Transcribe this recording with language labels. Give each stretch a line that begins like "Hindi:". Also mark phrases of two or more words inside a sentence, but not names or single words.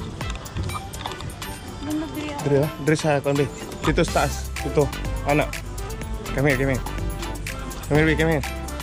Filipino: Nung nagdiri ako. Dre, Dre sa akin, Dre. Dito sa taas. Dito. Anak.
English: Come here, come here. Come here, come here.